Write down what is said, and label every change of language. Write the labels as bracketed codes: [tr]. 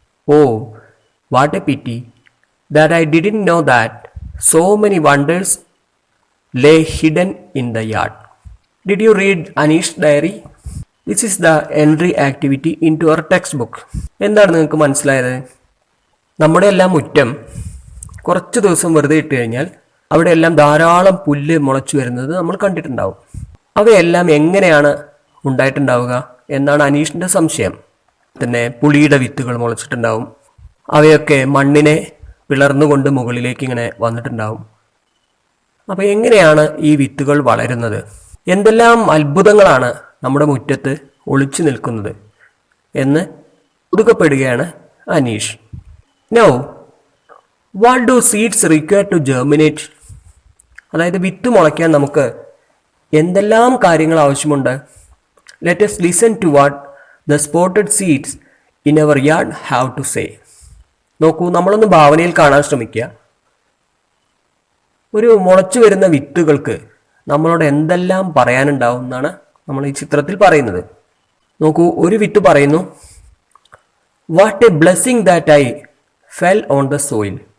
[en] Oh, what a pity that I didn't know that so many wonders lay hidden in the yard. Did you read Anish's diary? This is the entry activity into our textbook. [ml] എന്താണ് നിങ്ങൾക്ക് മനസ്സിലായത്? നമ്മുടെ എല്ലാം മുറ്റം കുറച്ച് ദിവസം വെറുതെ ഇട്ട് കഴിഞ്ഞാൽ അവിടെയെല്ലാം ധാരാളം പുല്ല് മുളച്ചു വരുന്നത് നമ്മൾ കണ്ടിട്ടുണ്ടാവും. അവയെല്ലാം എങ്ങനെയാണ് ഉണ്ടായിട്ടുണ്ടാവുക എന്നാണ് അനീഷിൻ്റെ സംശയം. തന്നെ പുളിയുടെ വിത്തുകൾ മുളച്ചിട്ടുണ്ടാവും. അവയൊക്കെ മണ്ണിനെ പിളർന്നുകൊണ്ട് മുകളിലേക്ക് ഇങ്ങനെ വന്നിട്ടുണ്ടാവും. അപ്പോൾ എങ്ങനെയാണ് ഈ വിത്തുകൾ വളരുന്നത്? എന്തെല്ലാം അത്ഭുതങ്ങളാണ് നമ്മുടെ മുറ്റത്ത് ഒളിച്ചു നിൽക്കുന്നത് എന്ന് ഒതുക്കപ്പെടുകയാണ് Aneesh. [en] Now what do seeds require to germinate? [ml] അതായത് വിത്ത് മുളയ്ക്കാൻ നമുക്ക് എന്തെല്ലാം കാര്യങ്ങൾ ആവശ്യമുണ്ട്? [en] Let us listen to what the spotted seeds in our yard have to say. [ml] നോക്കൂ, നമ്മളൊന്ന് ഭാവനയിൽ കാണാൻ ശ്രമിക്കുക. ഒരു മുളച്ചു വരുന്ന വിത്തുകൾക്ക് നമ്മളോട് എന്തെല്ലാം പറയാനുണ്ടാവും എന്നാണ് നമ്മൾ ഈ ചിത്രത്തിൽ പറയുന്നത്. നോക്കൂ, ഒരു വിത്ത് പറയുന്നു, [en] What a blessing that I fell on the soil.